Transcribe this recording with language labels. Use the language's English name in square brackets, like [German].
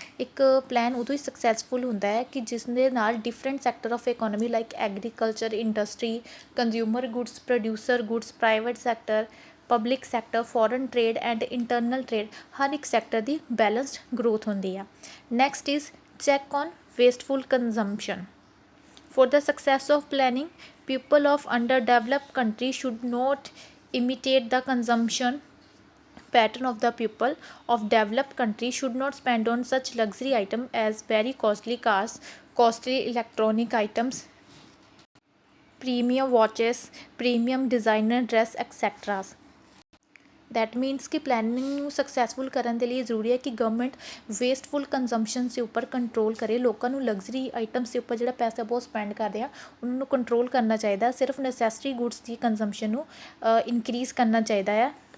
[Punjabi] ਇੱਕ ਪਲਾਨ ਉਦੋਂ ਹੀ ਸਕਸੈਸਫੁਲ ਹੁੰਦਾ ਹੈ ਕਿ ਜਿਸ ਦੇ ਨਾਲ different sector of economy like agriculture, industry, consumer goods, producer goods, private sector, public sector, foreign trade and internal trade, ਹਰ ਇੱਕ ਸੈਕਟਰ ਦੀ ਬੈਲੈਂਸਡ ਗਰੋਥ ਹੁੰਦੀ ਆ। [English] Next is check on wasteful consumption. For the success of planning, people of underdeveloped countries should not imitate the consumption pattern of the people of developed countries should not spend on such luxury items as very costly cars, costly electronic items, premium watches, premium designer dress, etc. That means [Punjabi] ਕਿ planning ਨੂੰ successful ਕਰਨ ਦੇ ਲਈ ਜ਼ਰੂਰੀ ਹੈ ਕਿ government ਵੇਸਟਫੁਲ consumption ਦੇ ਉੱਪਰ ਕੰਟਰੋਲ ਕਰੇ। ਲੋਕਾਂ ਨੂੰ ਲਗਜ਼ਰੀ ਆਈਟਮਸ ਦੇ ਉੱਪਰ ਜਿਹੜਾ ਪੈਸਾ ਬਹੁਤ ਸਪੈਂਡ ਕਰਦੇ ਆ ਉਹਨਾਂ ਨੂੰ ਕੰਟਰੋਲ ਕਰਨਾ ਚਾਹੀਦਾ। ਸਿਰਫ ਨੈਸੈਸਰੀ ਗੁੱਡਸ ਦੀ ਕੰਜ਼ੰਪਸ਼ਨ ਨੂੰ ਇਨਕਰੀਜ਼ ਕਰਨਾ ਚਾਹੀਦਾ ਆ।